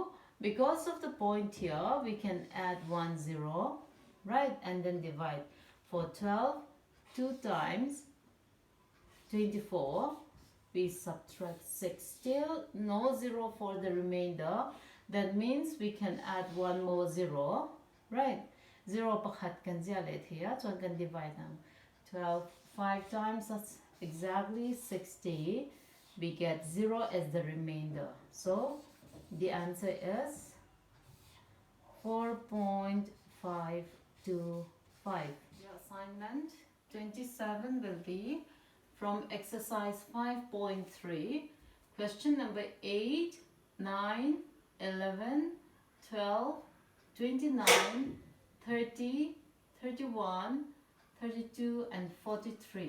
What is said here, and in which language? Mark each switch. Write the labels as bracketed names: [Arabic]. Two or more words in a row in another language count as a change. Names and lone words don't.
[English] Because of the point here, we can add 1 0, right? And then divide. For 12, 2 times 24, we subtract 6. Still no 0 for the remainder. That means we can add 1 more 0, right? 0 [Mizo] pakhat kan zialet [English] here, so I can divide now. 12 5 times, that's exactly 60. We get 0 as the remainder. So the answer is 4.525. Your assignment 27 will be from exercise 5.3, question number 8, 9, 11, 12, 29, 30, 31, 32 and 43.